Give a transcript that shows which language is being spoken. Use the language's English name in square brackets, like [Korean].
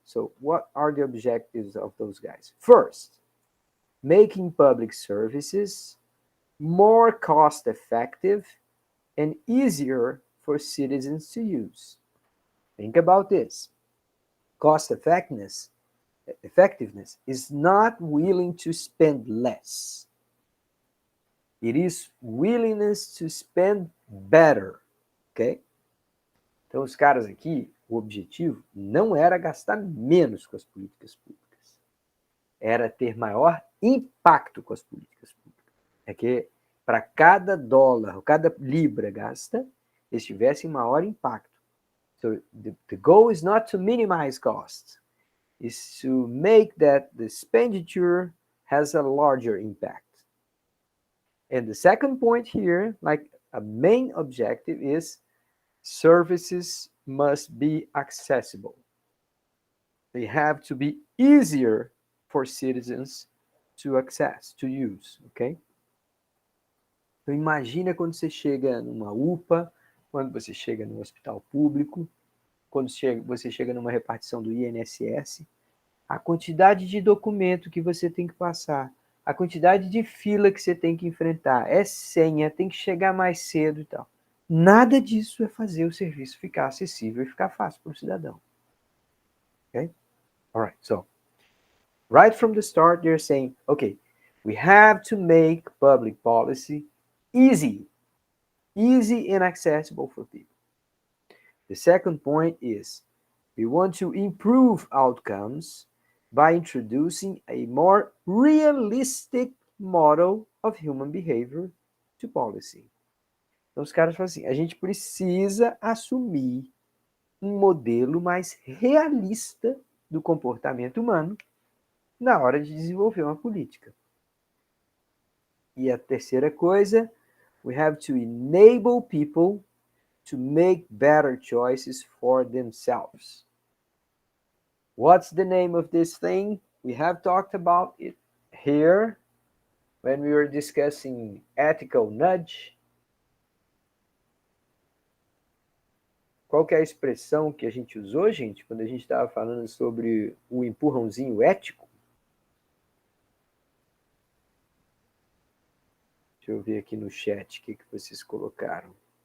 [English] So what are the objectives of those guys? First, making public services more cost effective and easier for citizens to use. Think about this. Cost effectiveness is not willing to spend less. It is willingness to spend better, ok? [Portuguese] Então, os caras aqui, o objetivo não era gastar menos com as políticas públicas, era ter maior impacto com as políticas públicas. É que para cada dólar, cada libra gasta, eles tivessem maior impacto. [English] So the goal is not to minimize costs, is to make that the expenditure has a larger impact. And the second point here, like a main objective, is services must be accessible. They have to be easier for citizens to access, to use, ok? [Portuguese] Então imagina quando você chega numa UPA, quando você chega no hospital público, quando você chega numa repartição do INSS, a quantidade de documento que você tem que passar, a quantidade de fila que você tem que enfrentar, é senha, tem que chegar mais cedo e tal. Nada disso é fazer o serviço ficar acessível e ficar fácil para o cidadão. Okay? [English] All right, so right from the start, they're saying, okay, we have to make public policy easy and accessible for people. The second point is we want to improve outcomes by introducing a more realistic model of human behavior to policy. [Portuguese] Então os caras falam assim, a gente precisa assumir um modelo mais realista do comportamento humano na hora de desenvolver uma política. E a terceira coisa, [English] we have to enable people to make better choices for themselves. What's the name of this thing? We have talked about it here when we were discussing ethical nudge. [Portuguese] Qual que é a expressão que a gente usou, gente, quando a gente estava falando sobre o empurrãozinho ético? Deixa eu ver aqui no chat o que vocês colocaram.